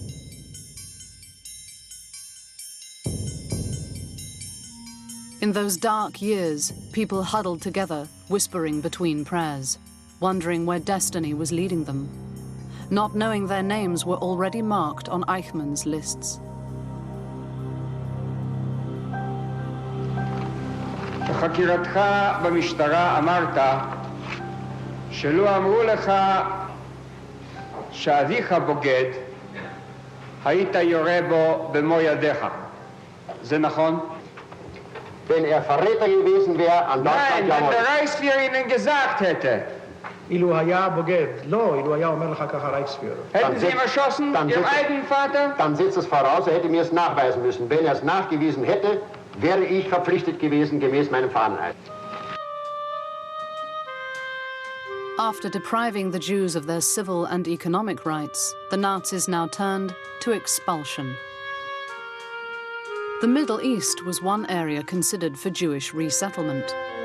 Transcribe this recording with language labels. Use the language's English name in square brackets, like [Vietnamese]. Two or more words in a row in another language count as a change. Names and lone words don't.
[English] In those dark years, people huddled together, whispering between prayers, wondering where destiny was leading them, not knowing their names were already marked on Eichmann's lists. [Hebrew] בחקירתך במשטרה אמרת שלא אמרו לך שאביך בוגד, היית יורה בו במו ידיך. זה נכון? [German] Wenn er Verräter gewesen wäre an Nein, Deutschland, wenn jawohl. der Reichsführer Ihnen gesagt hätte. [Hebrew] אילו היה בוגד, לא, אילו היה אומר לך ככה רייכספיהרר. [German] Hätten Sie ihm erschossen, Ihrem eigenen Vater? Dann setzt es voraus, er hätte mir es nachweisen müssen. Wenn er es nachgewiesen hätte, wäre ich verpflichtet gewesen, gemäß meinem Fahneneid. [English] After depriving the Jews of their civil and economic rights, the Nazis now turned to expulsion. The Middle East was one area considered for Jewish resettlement.